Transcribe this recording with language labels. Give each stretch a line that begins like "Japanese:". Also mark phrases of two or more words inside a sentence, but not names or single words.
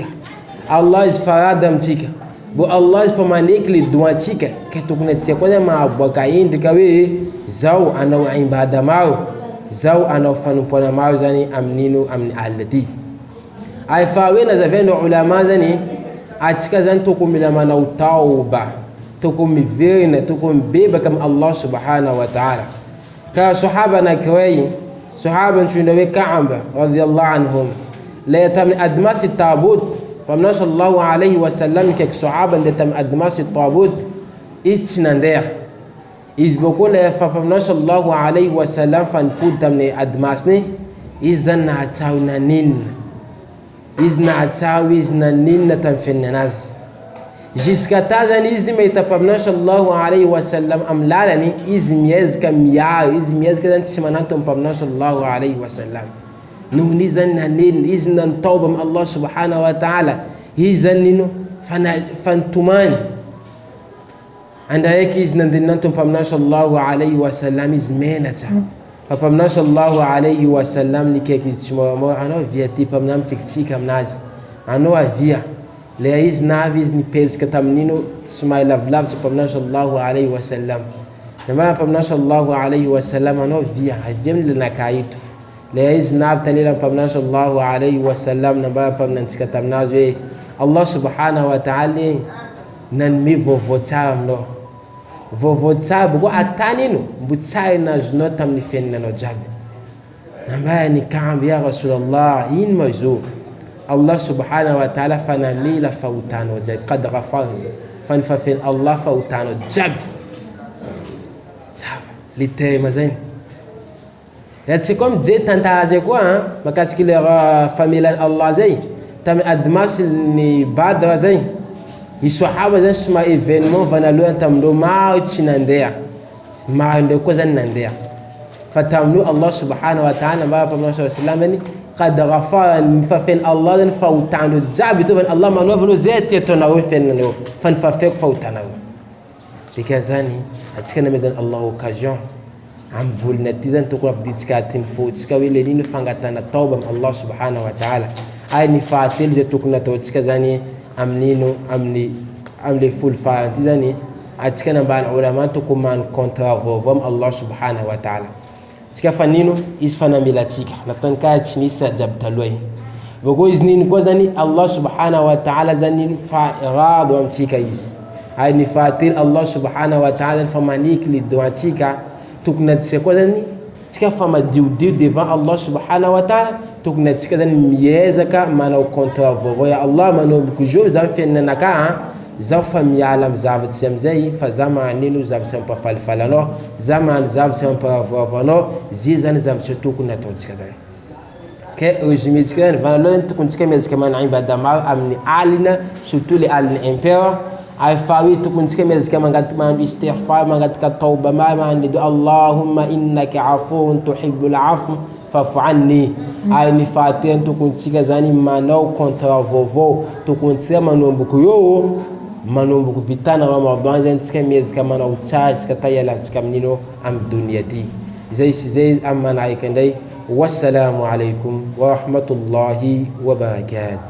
Malagasy: Allah izy farada amitsika. Bo Allah izy pamaneky le doantsika ka tokony atsika koa zany mahaboaka endrika hoe zao anao ibada maro, zao anao fanompoana maro zany amin'ino amin'ny alina ty. Ay fa hoe nazavaina ulama zany atsika zany tokony mila manao tauba, tokony miverina, tokony mibebaka amin'ny
Arabic: الله سبحانه وتعالى.
Malagasy: Ka sahaba anankiray, sahaba antsoina hoe Ka'b
Arabic: رضي الله عنهم,
Malagasy: le tamin'ny admasi tabut Paminao
Arabic: صلى الله عليه وسلم
Malagasy: kaiky sahaba le tamin'ny admasi tabut izy tsy nandeha. Izy boko le fa Paminao
Arabic: صلى الله عليه وسلم
Malagasy: fa nipody tamin'ny admasiny, izy zany nahatsao naninna. Izy nahatsao izy naninna tamin'ny fiainana azy. Jusqu'à ta zany izy mahita Paminao
Arabic: صلى الله عليه وسلم
Malagasy: amin'ny lalany, izy miezaka miaro, izy miezaka zany tsy manantona Paminao
Arabic: صلى الله عليه وسلم.
Malagasy: Noho izy zany nanenina, izy nantoba amin'ny
Arabic: الله سبحانه وتعالى,
Malagasy: izy zany ino fantomany. Andraiky izy nandenanto Paminao
Arabic: صلى الله عليه وسلم
Malagasy: izy menatra. Fa Paminao
Arabic: صلى الله عليه وسلم
Malagasy: nikaiky izy tsy moramora, anao via ty Paminao mitsikitsika aminazy, anao avia. Le izy navy izy nipezika tamin'ino somary lavilavitra Paminao
Arabic: صلى الله عليه وسلم.
Malagasy: Namana Paminao
Arabic: صلى الله عليه وسلم
Malagasy: anao via, avia amin'ny lanaka ito. Le izy navy tanela Paminao
Arabic: صلى الله عليه وسلم
Malagasy: nambara paminantsika taminazy hoe
Arabic: الله سبحانه وتعالى
Malagasy: nanome vaovao tsara aminao. Vaovao tsara boko atany ino mbo tsara nazonao tamin'ny fiainanao jiaby. Nambara ni Ka'b
Arabic: يا رسول الله,
Malagasy: ino ma zo?
Arabic: الله سبحانه وتعالى
Malagasy: fanamela fahotanao jiaby,
Arabic: قد غفرنا,
Malagasy: fanifafen Allah fahotanao jiaby. Sava
French: le terme
Malagasy: zany. Yatsika koa mijery tantara zay koa makasiky le famelan'ny Allah zay tamin'ny admasy ny Badra zay. I sahaba zany somary événement vanalohany tamindreo maro tsy nandeha, maro ndreo koa zany nandeha. Fa tamindreo
Arabic: الله سبحانه وتعالى
Malagasy: mba Paminao
Arabic: صلى الله عليه وسلم
Malagasy: zany
Arabic: قد غفر,
Malagasy: nifafen Allah zany fahotandreo jiaby to zany Allah manaovanao zay ty ataonao hoe fiainanao fa nifafeko fahotanao. Dikan'izany atsika namezany Allah occasion ambolina ty zany tokony ampiditsika atiny fotsika hoe le nino fangatana tauba amin'ny
Arabic: الله سبحانه وتعالى.
Malagasy: Ay ny fahatelo zay tokony ataontsika zany amin'ino amin'le folo farany ty zany atsika nambany ulama tokony mano contrat vaovao amin'ny
Arabic: الله سبحانه وتعالى.
Malagasy: Tsika fa nino izy fanamelatsika nataony kaya tsy nisy jiaby taloha. Boko izy nino koa zany
Arabic: الله سبحانه وتعالى
Malagasy: zany nino fa rado amitsika izy. Ay ny fahatelo
Arabic: الله سبحانه وتعالى
Malagasy: fa maniky le doantsika tokony atsika koa zany tsika fa madiodio devant
Arabic: الله سبحانه وتعالى,
Malagasy: tokony atsika zany miezaka manao contrat vaovao ya Allah manomboky jo zany fiainanaka zaho fa miala amy zavatsy amizay fa za magnino zavatsy mampafalifaly anao, za magnano zavatsy mampavoavo anao, zay zany zavatsy tokony ataontsika zany. Ke résumé-tsika zany voalohany tokony tsika miezaka manao ibada amin'ny alina, surtout le alina impair. Ay faharoa tokony tsika miezaka magnano istighfar, magnataka tauba magnano
Arabic: اللهم إنك عفو تحب العفو فاعف عني.
Malagasy: Ay ny fahatelo tokony tsika zany manao contrat vaovao, tokony tsika manomboky eo manomboky vitana Ramadan zany tsika miezaka manao tsara tsika ta ialantsika amin'ino amy dunia ty. Zay sy zay amy manaraka indray.
Arabic: والسلام عليكم ورحمة الله وبركاته.